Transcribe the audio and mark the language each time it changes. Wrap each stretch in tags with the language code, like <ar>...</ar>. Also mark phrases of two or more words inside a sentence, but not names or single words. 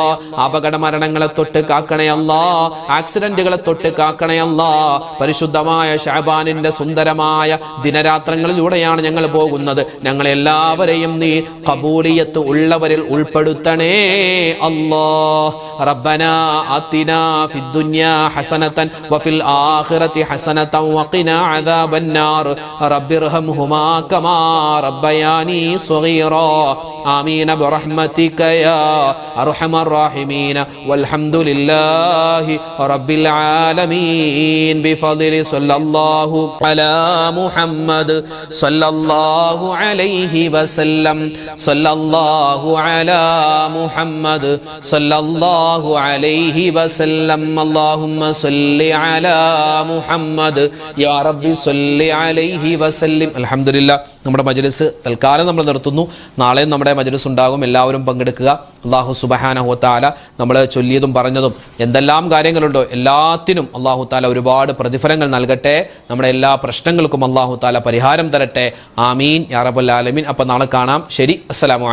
<ml>അപകട മരണങ്ങളെ തൊട്ട് കാക്കണേ അല്ലാ, ആക്സിഡന്റുകളെ തൊട്ട് കാക്കണേ അല്ലാ. പരിശുദ്ധമായ ശഅബാനിന്റെ സുന്ദരമായ ദിനരാത്രങ്ങളിലൂടെയാണ് ഞങ്ങൾ പോകുന്നത്. ഞങ്ങളെല്ലാവരെയും നീ ഖബൂലിയത്ത് ഉള്ളവരിൽ ഉൾപ്പെടുത്തണേ അല്ലാ.</ml> <ar>ربنا آتنا في الدنيا حسنة وفي الآخرة حسنة وقنا عذاب النار رب ارحمهما كما ربياني صغيرا آمين برحمتك يا أرحم الراحمين والحمد لله رب العالمين بفضل صلى الله على محمد صلى الله عليه وسلم صلى الله على محمد صلى الله عليه وسلم اللهم صل على محمد يا رب صل عليه وسلم الحمد لله.</ar> <ml>നമ്മുടെ മജ്‌ലിസ് തൽക്കാലം നമ്മൾ നിർത്തുന്നു. നാളെയും നമ്മുടെ മജ്‌ലിസ് ഉണ്ടാകും. എല്ലാവരും പങ്കെടുക്കുക.</ml> <ar>الله سبحانه وتعالى</ar> <ml>നമ്മൾ ചൊല്ലിയതും പറഞ്ഞതും എന്തെല്ലാം കാര്യങ്ങളുണ്ടോ എല്ലാത്തിനും</ml> <ar>الله تعالى</ar> <ml>ഒരുപാട് പ്രതിഫലങ്ങൾ നൽകട്ടെ. നമ്മുടെ എല്ലാ പ്രശ്നങ്ങൾക്കും</ml> <ar>الله تعالى</ar> <ml>പരിഹാരം തരട്ടെ.</ml> <ar>آمين يا رب العالمين.</ar> <ml>അപ്പോൾ നാളെ കാണാം.</ml>